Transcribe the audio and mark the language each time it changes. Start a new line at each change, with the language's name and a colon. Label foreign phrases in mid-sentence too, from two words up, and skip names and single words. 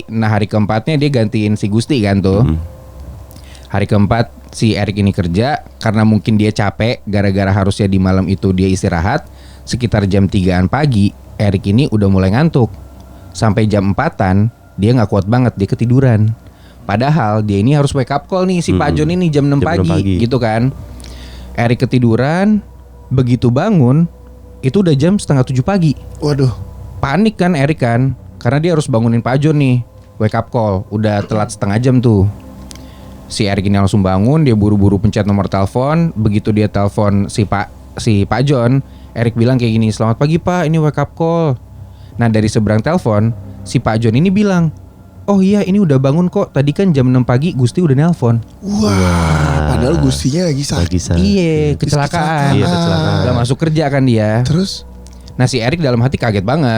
Indonesian: Nah hari keempatnya dia gantiin si Gusti kan tuh. Hari keempat si Erik ini kerja. Karena mungkin dia capek gara-gara harusnya di malam itu dia istirahat. Sekitar jam 3-an pagi Erik ini udah mulai ngantuk. Sampai jam 4-an dia gak kuat banget, dia ketiduran. Padahal dia ini harus
English: wake up call
Indonesian: nih si Pak John ini jam 6 pagi gitu kan. Erik ketiduran, begitu bangun itu udah jam 6:30 pagi. Waduh. Panik kan Erik kan, karena dia harus bangunin Pak John nih.
English: Wake up call,
Indonesian: udah telat setengah jam tuh. Si Erik ini langsung bangun, dia buru-buru pencet nomor telepon. Begitu dia telepon si Pak John, Erik bilang kayak gini, "Selamat pagi Pak, ini
English: wake up call."
Indonesian: Nah dari seberang telepon, si Pak John ini bilang, "Oh iya ini udah bangun kok, tadi kan jam 6 pagi Gusti udah nelpon." Wah, padahal Gustinya lagi sakit. Iya, kecelakaan. Iya, kecelakaan. Gak masuk kerja kan dia. Terus Nah si Erik dalam hati kaget banget.